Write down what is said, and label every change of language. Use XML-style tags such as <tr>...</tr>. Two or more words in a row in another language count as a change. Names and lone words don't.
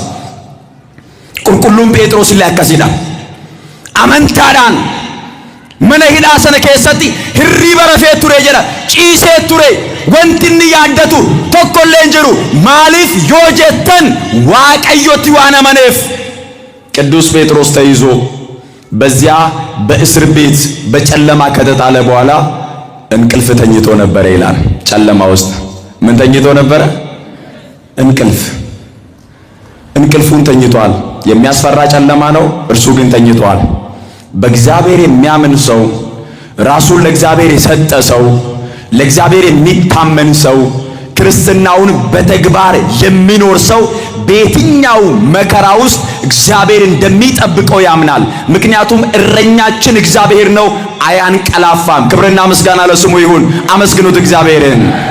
<om>Qulqulluun Phexros illee akkasidha. Amantaadhaan mana hidhaa sana keessatti hirriba rafee ture jedha. Ciisee ture. Wanti inni yaaddatu tokkollee hin jiru. Maaliif yoo jettan waaqayyotti waan amaneef</om> <am>ቅዱስ ጴጥሮስ ተይዞ በዚያ በእስር ቤት በጨለማ ከተጣለ በኋላ እንቅልፍ ተኝቶ ነበር ይላል። ጨለማ ውስጥ ምን ተኝቶ ነበር? እንቅልፉን ተኝቷል። የሚያስፈራ ጨለማ ነው፣ እርሱ ግን ተኝቷል። በእግዚአብሔር የሚያምን ሰው፣ ራሱን ለእግዚአብሔር የሰጠ ሰው፣ ለእግዚአብሔር የሚታመን ሰው፣ ክርስትናውን በተግባር የሚኖር ሰው በየትኛው መከራ ውስጥ እግዚአብሔር እንደሚጠብቀው ያምናል። ምክንያቱም እረኛችን እግዚአብሔር ነው፣ አያንቀላፋም። ክብርና ምስጋና ለስሙ ይሁን። አመስግኑት እግዚአብሔርን።</am>